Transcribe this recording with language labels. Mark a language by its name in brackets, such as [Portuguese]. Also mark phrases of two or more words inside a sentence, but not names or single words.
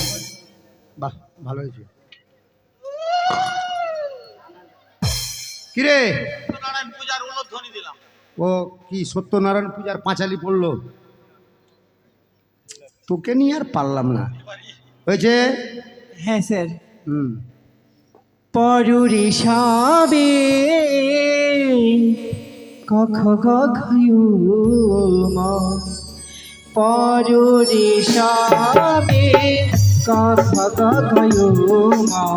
[Bangla] বাহ, ভালো হয়েছে। কিরে, নারায়ণ পূজার উলধ্বনি দিলাম। ও কি সত্যনারায়ণ পূজার পাঁচালি পড়লো? তোকে নিয়ে আর পারলাম না। হয়েছে? হ্যাঁ স্যার। হুম। পরুরে সবে কখ গঘয়ু ম, পরুরে সবে কখ গঘয়ু ম।